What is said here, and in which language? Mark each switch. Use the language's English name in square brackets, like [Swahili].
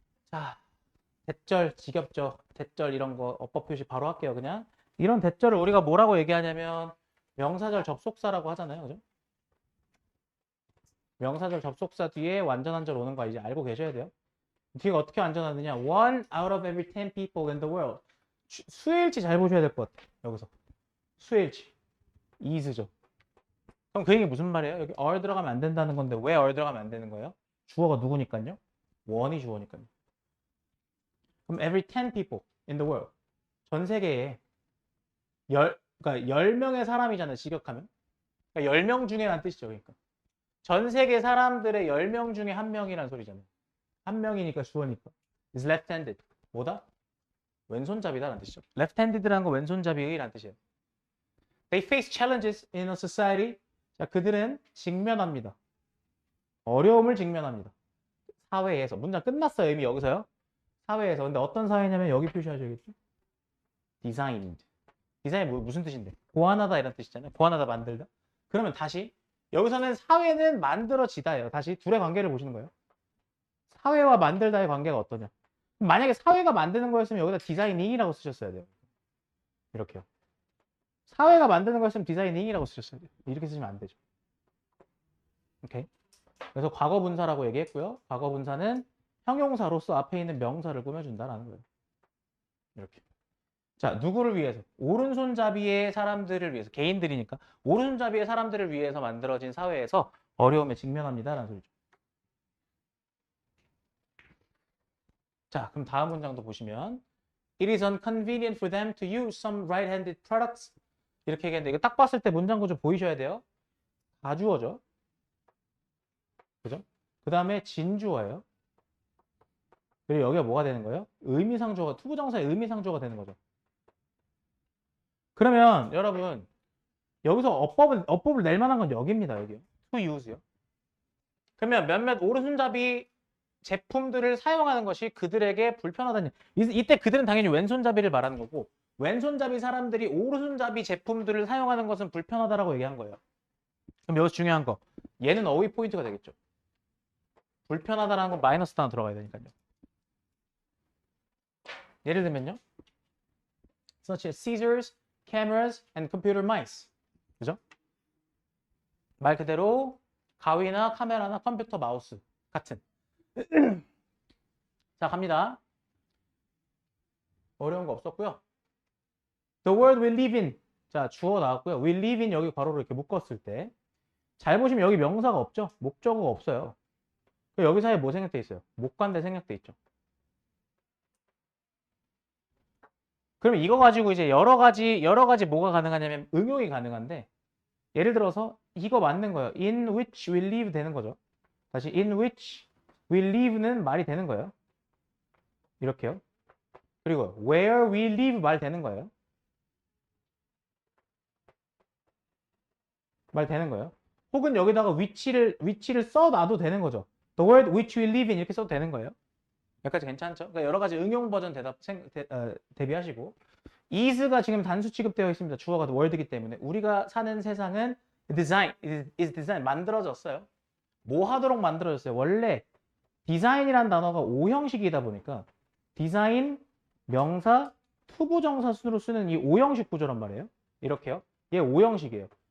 [Korean] 자, 대절, 직역적, 대절 이런 거 어법 표시 바로 할게요. 그냥 이런 대절을 우리가 뭐라고 얘기하냐면 명사절 접속사라고 하잖아요. 그죠? 명사절 접속사 뒤에 완전한 절 오는 거 이제 알고 계셔야 돼요. 뒤가 어떻게 완전하느냐? [English] One out of every 10 people in the world. [Korean] 수일치 잘 보셔야 될 것 같아요. 여기서 수일치 is죠. 그럼 그 얘기 무슨 말이에요? 여기 are 들어가면 안 된다는 건데 왜 are 들어가면 안 되는 거예요? 주어가 누구니까요? one이 주어니까요. 그럼 [English] every 10 people in the world. [Korean] 전 세계에 그러니까 10명의 사람이잖아요. 직역하면. 그러니까 10명 중에란 뜻이죠. 그러니까. 전 세계 사람들의 10명 중에 한 명이란 소리잖아요. 한 명이니까 주어니까. [English] is left-handed. [Korean] 뭐다? 왼손잡이다라는 뜻이죠. left-handed라는 거 왼손잡이라는 뜻이에요. [English] They face challenges in a society. [Korean] 자, 그들은 직면합니다. 어려움을 직면합니다. 사회에서. 문장 끝났어요. 이미 여기서요. 사회에서. 근데 어떤 사회냐면 여기 표시하셔야겠죠? designed. 디자인 무슨 뜻인데? 보완하다 이런 뜻이잖아요. 보완하다 만들다. 그러면 다시 여기서는 사회는 만들어지다예요. 다시 둘의 관계를 보시는 거예요. 사회와 만들다의 관계가 어떠냐? 만약에 사회가 만드는 거였으면 여기다 디자이닝이라고 쓰셨어야 돼요. 이렇게요. 사회가 만드는 거였으면 디자이닝이라고 쓰셨어야 돼요. 이렇게 쓰시면 안 되죠. 오케이. 그래서 과거 분사라고 얘기했고요. 과거 분사는 형용사로서 앞에 있는 명사를 꾸며준다라는 거예요. 이렇게. 자, 누구를 위해서? 오른손잡이의 사람들을 위해서, 개인들이니까 오른손잡이의 사람들을 위해서 만들어진 사회에서 어려움에 직면합니다라는 소리죠. 자, 그럼 다음 문장도 보시면 [English] It is inconvenient for them to use some right-handed products. [Korean] 이렇게 얘기했는데 이거 딱 봤을 때 문장 구조 보이셔야 돼요. 가주어죠. 그죠? 그 다음에 진주어예요. 그리고 여기가 뭐가 되는 거예요? 의미상조가, 투부정사의 의미상조가 되는 거죠. 그러면 여러분 여기서 어법을 낼 만한 건 여기입니다. 여기요. to use요. 그러면 몇몇 오른손잡이 제품들을 사용하는 것이 그들에게 불편하다니. 이때 그들은 당연히 왼손잡이를 말하는 거고 왼손잡이 사람들이 오른손잡이 제품들을 사용하는 것은 불편하다라고 얘기한 거예요. 그럼 여기서 중요한 거. 얘는 어휘 포인트가 되겠죠. 불편하다라는 건 마이너스 단어 들어가야 되니까요. 예를 들면요. [English] such as scissors, cameras, and computer mice. [Korean] 그죠? 말 그대로 가위나 카메라나 컴퓨터 마우스 같은. 자, 갑니다. 어려운 거 없었고요. [English] The world we live in. [Korean] 자, 주어 나왔고요. We live in 여기 괄호로 이렇게 묶었을 때 잘 보시면 여기 명사가 없죠? 목적어가 없어요. 여기 사이에 뭐 생략돼 있어요? 목관대 생략돼 있죠. 그럼 이거 가지고 이제 여러 가지 뭐가 가능하냐면 응용이 가능한데 예를 들어서 이거 맞는 거예요. [English] In which we live [Korean] 되는 거죠. 다시 [English] in which we live [Korean] 는 말이 되는 거예요. 이렇게요. 그리고 [English] where we live [Korean] 말 되는 거예요. 말 되는 거예요. 혹은 여기다가 위치를 써놔도 되는 거죠. [English] The world which we live in [Korean] 이렇게 써도 되는 거예요. 여기까지 괜찮죠? 그러니까 여러 가지 응용 버전 대비하시고 is가 지금 단수 취급되어 있습니다. 주어가 world이기 때문에 우리가 사는 세상은 is design 만들어졌어요. 뭐 하도록 만들어졌어요? 원래 디자인이라는 단어가 5형식이다 보니까 디자인, 명사, 투부정사 순으로 쓰는 이 5형식 구조란 말이에요. 이렇게요. 얘 5형식이에요.